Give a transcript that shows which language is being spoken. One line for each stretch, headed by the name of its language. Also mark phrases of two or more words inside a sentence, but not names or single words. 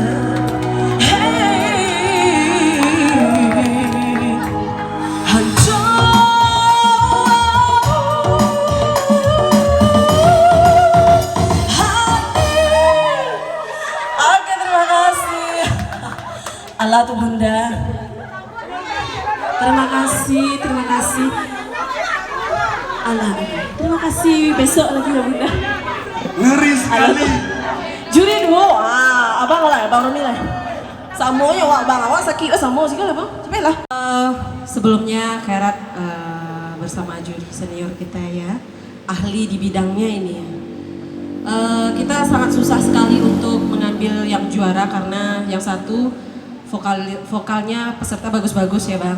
Indonesian: Oke, terima kasih. Allah tuh Bunda. Terima kasih, terima kasih. Allah, terima kasih. Besok lagi ya Bunda. Ngeri sekali. Juri dulu, abang lah, abang Romi lah.
Minangkabau: Samonya wak bang, awak sakit samo sih lah bang. Cepatlah.
Indonesian: Sebelumnya Khairat bersama juri senior kita ya ahli di bidangnya ini ya. Kita sangat susah sekali untuk mengambil yang juara karena yang satu vokalnya peserta bagus-bagus ya Bang.